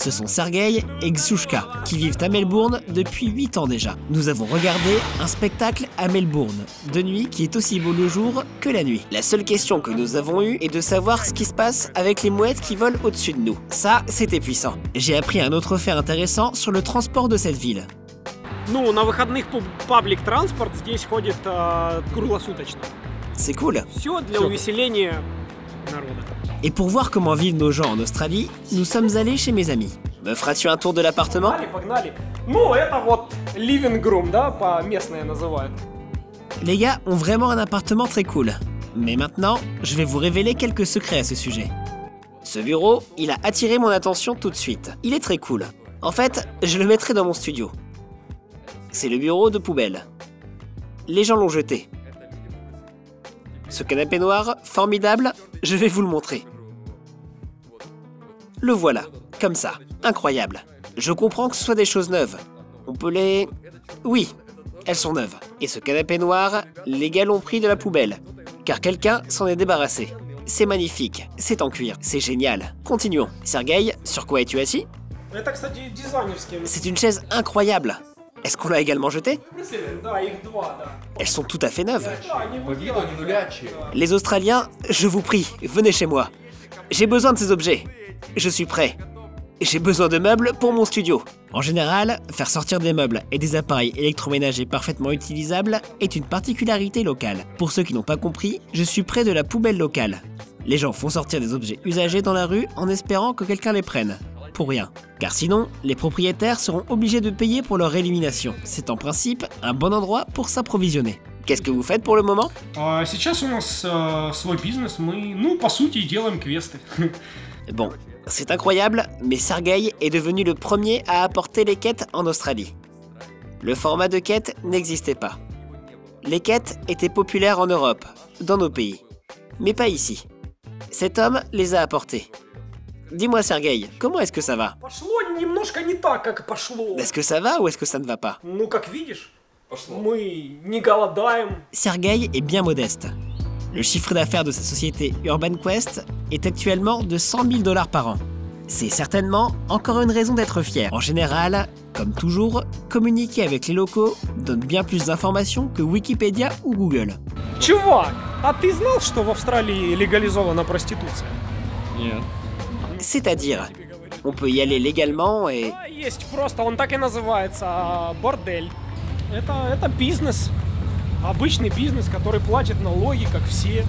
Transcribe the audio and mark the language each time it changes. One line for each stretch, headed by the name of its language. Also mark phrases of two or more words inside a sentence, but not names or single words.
French: Ce sont Sergueï et Xouchka, qui vivent à Melbourne depuis 8 ans déjà. Nous avons regardé un spectacle à Melbourne, de nuit, qui est aussi beau le jour que la nuit. La seule question que nous avons eue est de savoir ce qui se passe avec les mouettes qui volent au-dessus de nous. Ça, c'était puissant. J'ai appris un autre fait intéressant sur le transport de cette ville.
Russian: Ну, на выходных паблик-транспорт здесь ходит круглосуточно.
French: C'est cool.
Russian: Все для увеселения народа.
French: Et pour voir comment vivent nos gens en Australie, nous sommes allés chez mes amis. Me feras-tu un tour de l'appartement?
Russian: Погнали. Ну, это вот
English: living room,
Russian: да, по-местное называют.
French: Les gars ont vraiment un appartement très cool. Mais maintenant, je vais vous révéler quelques secrets à ce sujet. Ce bureau, il a attiré mon attention tout de suite. Il est très cool. En fait, je le mettrai dans mon studio. C'est le bureau de poubelle. Les gens l'ont jeté. Ce canapé noir, formidable, je vais vous le montrer. Le voilà, comme ça, incroyable. Je comprends que ce soit des choses neuves. On peut les... Oui, elles sont neuves. Et ce canapé noir, les gars l'ont pris de la poubelle, car quelqu'un s'en est débarrassé. C'est magnifique, c'est en cuir, c'est génial. Continuons. Sergueï, sur quoi es-tu assis?
Russian: Это, кстати, дизайнерские.
French: C'est une chaise incroyable. Est-ce qu'on l'a également jetée?
Russian: Да, их два, да.
French: Elles sont tout à fait neuves.
Russian: Да, они выглядят.
French: Les Australiens, je vous prie, venez chez moi. J'ai besoin de ces objets. Je suis prêt. J'ai besoin de meubles pour mon studio. En général, faire sortir des meubles et des appareils électroménagers parfaitement utilisables est une particularité locale. Pour ceux qui n'ont pas compris, je suis près de la poubelle locale. Les gens font sortir des objets usagés dans la rue en espérant que quelqu'un les prenne. Pour rien. Car sinon, les propriétaires seront obligés de payer pour leur élimination. C'est en principe un bon endroit pour s'approvisionner. Qu'est-ce que vous faites pour le moment?
Russian: Сейчас у нас свой бизнес, мы, ну, по сути, делаем квесты.
French: Bon, c'est incroyable, mais Sergueï est devenu le premier à apporter les quêtes en Australie. Le format de quête n'existait pas. Les quêtes étaient populaires en Europe, dans nos pays, mais pas ici. Cet homme les a apportées. Dis-moi Sergueï, comment est-ce que ça va?
Russian: Пошло немножко не так, как пошло.
French: Est-ce que ça va ou est-ce que ça ne va pas?
Russian: Ну, как видишь, мы не голодаем.
French: Sergueï est bien modeste. Le chiffre d'affaires de sa société Urban Quest est actuellement de 100 000 $ par an. C'est certainement encore une raison d'être fier. En général, comme toujours, communiquer avec les locaux donne bien plus d'informations que Wikipédia ou Google.
Russian: Чувак, а ты знал, что в Австралии легализована проституция? Нет.
French: C'est-à-dire, on peut y aller légalement et...
Russian: Да, есть просто, он так и называется, бордель. Это бизнес. Обычный бизнес, который платит налоги, как все.